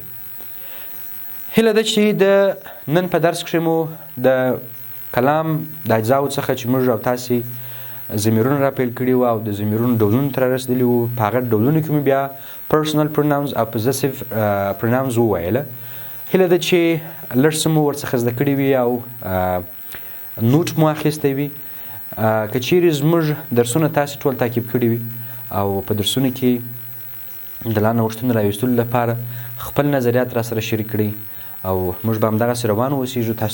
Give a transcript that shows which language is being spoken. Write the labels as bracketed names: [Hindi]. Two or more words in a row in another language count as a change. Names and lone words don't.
[Pashto] هیله ده چې د نن په درس کښې مو د کلام د اجزاوو څخه چې موږ او تاسې ضمیرونه راپیل کړي وو او د ضمیرونو ډولونو ته رارسېدلي وو په هغه ډولونو کې مو بیا [English] personal pronouns [Pashto] او [English] possessive pronouns [Pashto] وویله. هیله ده چې لږ څه مو ورڅخه زده کړي وي او نوټ مو اخیستی وي. که چیرې زموږ درسونه تاسې ټول تعقیب کړي وي او په درسونو کې د لا نوښتونو راویستلو لپاره خپل نظریات راسره شریک کړئ او موږ به همدغسې روان اوسېږو.